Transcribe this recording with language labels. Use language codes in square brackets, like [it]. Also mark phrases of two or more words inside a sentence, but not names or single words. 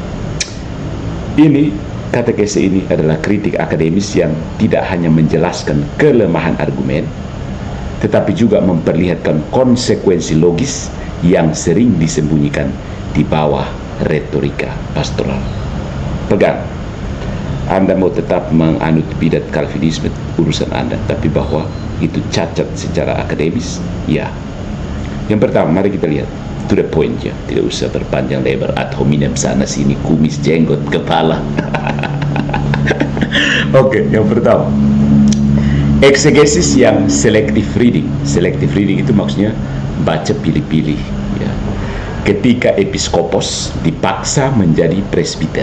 [id] Ini katekese ini adalah kritik akademis yang tidak hanya menjelaskan kelemahan argumen, tetapi juga memperlihatkan konsekuensi logis yang sering disembunyikan di bawah retorika pastoral. Pegang, Anda mau tetap menganut bidat Calvinisme, urusan Anda, tapi bahwa itu cacat secara akademis, ya. Yang pertama, mari kita lihat [en] to the point [id] ya, tidak usah berpanjang lebar [la] ad hominem [id] sana sini, kumis, jenggot, kepala. Oke, yang pertama, eksegesis yang [en] selective reading. Selective reading [id] itu maksudnya baca pilih-pilih ya. Ketika episkopos dipaksa menjadi presbiter.